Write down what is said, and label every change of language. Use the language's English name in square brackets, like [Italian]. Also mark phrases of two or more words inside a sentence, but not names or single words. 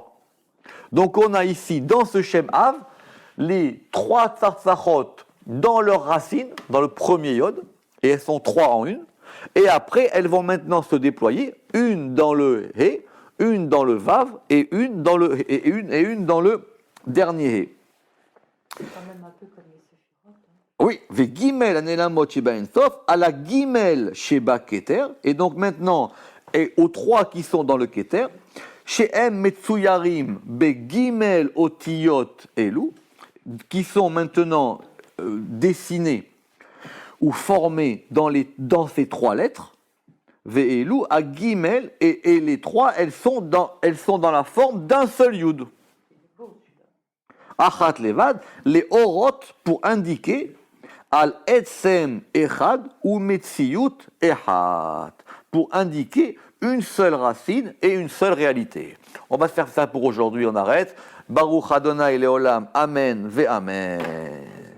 [French] Donc on a ici, dans ce Shem Av, les 3 Tzarzachot dans leur racine, dans le premier yod, et elles sont 3 en une. Et après, elles vont maintenant se déployer, une dans le He, une dans le Vav, et une dans le dernier He. C'est quand même un peu comme les Séphirot. Oui, [Hebrew] וג׳ הנעלמות שבאין סוף, [French] à la [Hebrew] ג׳ שבכתר, [French] et donc maintenant, et aux 3 qui sont dans le Keter, [Hebrew] שהם מצוירים בג׳ אותיות אלו, [French] qui sont maintenant dessinés ou formés dans ces 3 lettres, ve'elu à Gimel, et les 3, elles sont dans la forme d'un seul yud. [Hebrew] אחת לבד, les orot [French] pour indiquer [Hebrew] על עצם אחד או מציאות אחד, [French] pour indiquer une seule racine et une seule réalité. On va se faire ça pour aujourd'hui, on arrête. [Hebrew] ברוך ה׳ לעולם, אמן ואמן.